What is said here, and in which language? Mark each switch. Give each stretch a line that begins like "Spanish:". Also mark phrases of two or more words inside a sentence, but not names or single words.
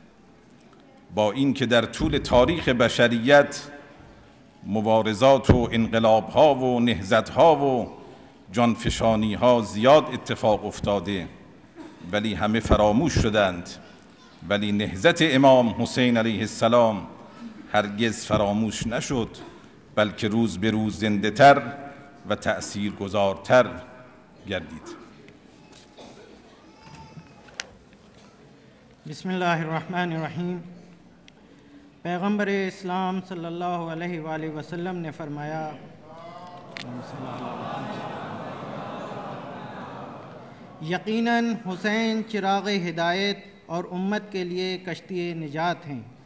Persian: با اینکه در طول تاریخ بشریت مبارزات و انقلاب‌ها و نهضت‌ها و جانفشانی‌ها زیاد اتفاق افتاده ولی همه فراموش شدند، ولی نهضت امام حسین علیه السلام هرگز فراموش نشد، بلکه روز به روز زنده‌تر و تأثیرگذارتر گردید.
Arabic: بسم الله الرحمن الرحیم.
Urdu: پیغمبر اسلام
Arabic: صلی اللہ علیہ وآلہ وسلم
Urdu: نے فرمایا یقیناً حسین چراغ ہدایت اور امت کے لیے کشتی نجات ہیں۔